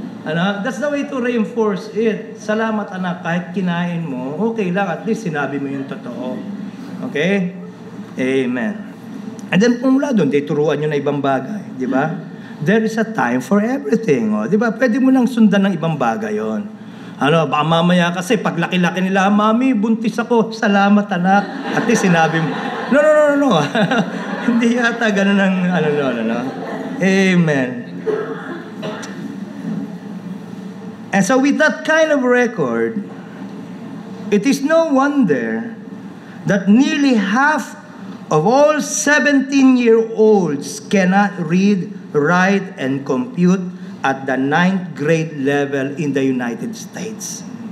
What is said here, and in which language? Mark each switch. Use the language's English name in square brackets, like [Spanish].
[English] That's the way to reinforce it. [Filipino] Salamat anak, kahit kinain mo, okay lang, at least sinabi mo yung totoo. Okay? Amen. [English] And then [Filipino] mula doon, turuan nyo na ibang bagay. Di ba? [English] There is a time for everything. [Filipino] Di ba? Pwede mo nang sundan ng ibang bagay yon. Baka mamaya kasi pag laki-laki nila, Mami, buntis ako. Salamat anak. At least sinabi mo, no. Hindi yata ganun ang Amen. [English] And so with that kind of record, it is no wonder that nearly half of all 17-year-olds cannot read, write, and compute at the 9th grade level in the United States.